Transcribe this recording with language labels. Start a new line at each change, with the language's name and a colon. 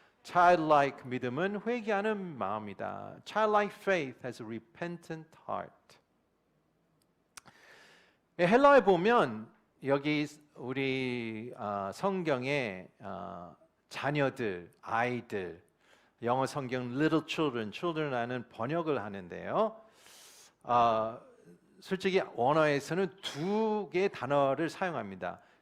Korean: Childlike 믿음은 회개하는 마음이다.
English: Childlike faith has a repentant heart.
Korean: 헬라어에 보면 여기 우리 성경에 자녀들, 아이들, 영어 성경
English: little children, children
Korean: 이라는 번역을 하는데요. 솔직히 원어에서는 두 개의 단어를 사용합니다.